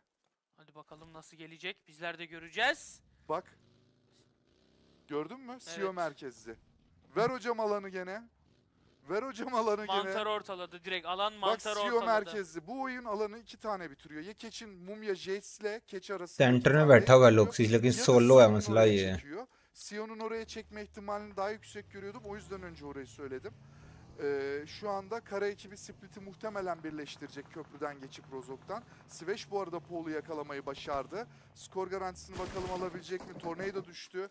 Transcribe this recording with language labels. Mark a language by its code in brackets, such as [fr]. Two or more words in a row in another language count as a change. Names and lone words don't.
[tr] Hadi bakalım nasıl gelecek. Bizler de göreceğiz. Bak. Gördün mü? CEO Evet. merkezli. Ver hocam alanı gene. Ver hocam alanı Mantar gene. ortaladı. Direkt alan Bak mantar CEO ortaladı. merkezli. Bu oyun alanı 2 tane bitiriyor. Ya keçin Mumya Jets'le keç arasında [hi] सेंटर में 2 बैठा हुआ है [tr] bitiriyor, [hi] लोक्सिस लेकिन [tr] ya da [hi] सोलो है [tr] Sion'un [hi] मसला [tr] oraya [hi] ये है [tr] çekiyor. Sion'un oraya çekme ihtimalini daha yüksek görüyordum. O yüzden önce orayı söyledim. Şu anda kara ekibi Split'i muhtemelen birleştirecek köprüden geçip Rozok'tan. Sveş bu arada Paul'u yakalamayı başardı. Skor garantisini bakalım alabilecek mi? Tornado düştü.